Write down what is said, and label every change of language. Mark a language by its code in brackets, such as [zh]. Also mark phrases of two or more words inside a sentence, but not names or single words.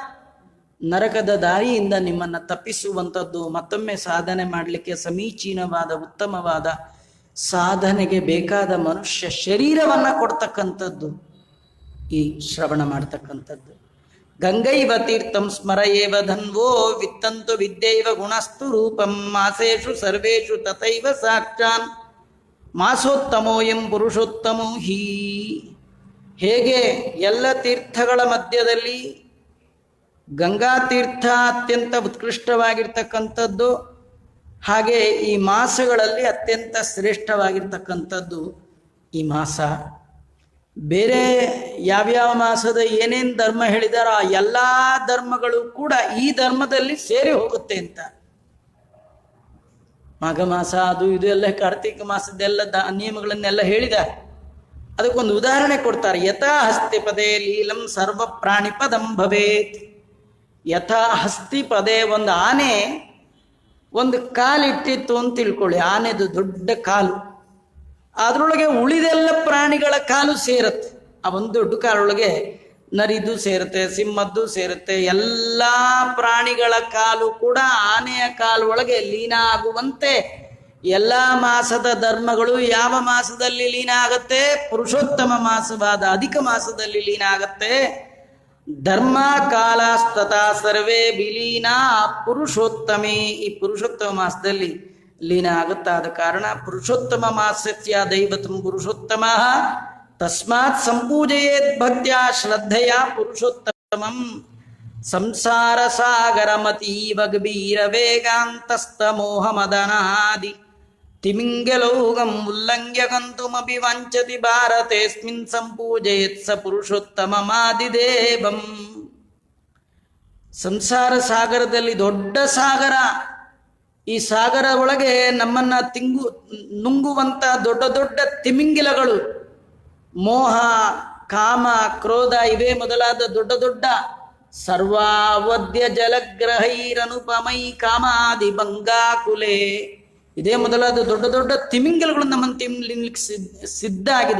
[kn] ನರಕದ ದಾರಿಯಿಂದ ನಿಮ್ಮನ್ನ ತಪ್ಪಿಸುವಂಥದ್ದು, ಮತ್ತೊಮ್ಮೆ ಸಾಧನೆ ಮಾಡಲಿಕ್ಕೆ ಸಮೀಚೀನವಾದ ಉತ್ತಮವಾದ ಸಾಧನೆಗೆ ಬೇಕಾದ ಮನುಷ್ಯ ಶರೀರವನ್ನ ಕೊಡ್ತಕ್ಕಂಥದ್ದು ಈ ಶ್ರವಣ ಮಾಡ್ತಕ್ಕಂಥದ್ದು. [sa] ಗಂಗೈವ ತೀರ್ಥಂ ಸ್ಮರಯೇವ ಧನ್ವೋ ವಿತ್ತಂತು ವಿದ್ಯೈವ ಗುಣಸ್ತು ರೂಪಂ ಮಾಸೇಷು ಸರ್ವೇಷು ತಥೈವ ಸಾಕ್ಷಾನ್ ಮಾಸೋತ್ತಮೋಯಂ ಪುರುಷೋತ್ತಮೋ ಹೀ. [kn] ಹೇಗೆ ಎಲ್ಲ ತೀರ್ಥಗಳ ಮಧ್ಯದಲ್ಲಿ ಗಂಗಾ ತೀರ್ಥ ಅತ್ಯಂತ ಉತ್ಕೃಷ್ಟವಾಗಿರ್ತಕ್ಕಂಥದ್ದು, ಹಾಗೆ ಈ ಮಾಸಗಳಲ್ಲಿ ಅತ್ಯಂತ ಶ್ರೇಷ್ಠವಾಗಿರ್ತಕ್ಕಂಥದ್ದು ಈ ಮಾಸ. ಬೇರೆ ಯಾವ್ಯಾವ ಮಾಸದ ಏನೇನು ಧರ್ಮ ಹೇಳಿದಾರೋ ಆ ಎಲ್ಲ ಧರ್ಮಗಳು ಕೂಡ ಈ ಧರ್ಮದಲ್ಲಿ ಸೇರಿ ಹೋಗುತ್ತೆ ಅಂತ. ಮಾಘ ಮಾಸ ಅದು ಇದು ಎಲ್ಲ, ಕಾರ್ತಿಕ ಮಾಸದೆಲ್ಲ ನಿಯಮಗಳನ್ನೆಲ್ಲ ಹೇಳಿದ್ದಾರೆ. ಅದಕ್ಕೊಂದು ಉದಾಹರಣೆ ಕೊಡ್ತಾರೆ. [sa] ಯಥಾ ಹಸ್ತಿ ಪದೇ ಲೀಲಂ ಸರ್ವ ಪ್ರಾಣಿ ಪದಂ ಭವೇತ್. ಯಥಾ ಹಸ್ತಿ ಪದೇ, [kn] ಒಂದು ಆನೆ ಒಂದು ಕಾಲಿಟ್ಟಿತ್ತು ಅಂತ ತಿಳ್ಕೊಳ್ಳಿ, ಆನೆದು ದೊಡ್ಡ ಕಾಲು, ಅದರೊಳಗೆ ಉಳಿದೆಲ್ಲ ಪ್ರಾಣಿಗಳ ಕಾಲು ಸೇರುತ್ತೆ. ಆ ಒಂದು ದೊಡ್ಡ ಕಾಲೊಳಗೆ ನರಿದು ಸೇರುತ್ತೆ, ಸಿಂಹದ್ದು ಸೇರುತ್ತೆ, ಎಲ್ಲ ಪ್ರಾಣಿಗಳ ಕಾಲು ಕೂಡ ಆನೆಯ ಕಾಲು ಒಳಗೆ ಲೀನ ಆಗುವಂತೆ ಎಲ್ಲ ಮಾಸದ ಧರ್ಮಗಳು ಯಾವ ಮಾಸದಲ್ಲಿ ಲೀನ ಆಗತ್ತೆ? ಪುರುಷೋತ್ತಮ ಮಾಸವಾದ ಅಧಿಕ ಮಾಸದಲ್ಲಿ ಲೀನ ಆಗತ್ತೆ. [sa] ಧರ್ಮ ಕಾಲಸ್ತತಾ ಸರ್ವೇ ವಿಲೀನ ಪುರುಷೋತ್ತಮೇ. [kn] ಈ ಪುರುಷೋತ್ತಮ ಮಾಸದಲ್ಲಿ ಲೀನ ಆಗುತ್ತಾದ ಕಾರಣ [sa] ಪುರುಷೋತ್ತಮ ಮಾಸಸ್ಯ ದೈವತಂ ಪುರುಷೋತ್ತಮ ತಸ್ಮಾತ್ ಸಂಪೂಜಯೇತ್ ಭಕ್ತ್ಯಾ ಶ್ರದ್ಧೆಯ ಪುರುಷೋತ್ತಮಂ. ಸಂಸಾರ ಸಾಗರ ಮತೀವ ಗಭೀರ ವೇಗಾಂತಸ್ತ ಮೋಹ ಮದನಾದಿ ತಿಮಿಂಗಲೋಗಂ ಉಲ್ಲಂಘ್ಯ ಗಂತುಮಪಿ ವಾಂಚತಿ ಭಾರತೇಸ್ಮಿನ್ ಸಂಪೂಜಯೇತ್ ಸ ಪುರುಷೋತ್ತಮಮಾದಿದೇವಂ. [kn] ಸಂಸಾರ ಸಾಗರದಲ್ಲಿ ದೊಡ್ಡ ಸಾಗರ, ಈ ಸಾಗರ ಒಳಗೆ ನಮ್ಮನ್ನ ನುಂಗುವಂತ ದೊಡ್ಡ ದೊಡ್ಡ ತಿಮಿಂಗಿಲಗಳು, ಮೋಹ ಕಾಮ ಕ್ರೋಧ ಇವೇ ಮೊದಲಾದ ದೊಡ್ಡ ದೊಡ್ಡ [sa] ಸರ್ವಾವಧ್ಯ ಜಲಗ್ರಹೈರನುಪಮೈ ಕಾಮಾದಿ ಭಂಗಾಕುಲೆ, [kn] ಇದೇ ಮೊದಲಾದ ದೊಡ್ಡ ದೊಡ್ಡ ತಿಮಿಂಗಲಗಳು ನಮ್ಮನ್ನು ತಿನ್ನಲಿಕ್ಕೆ ಸಿದ್ಧ ಆಗಿದೆ.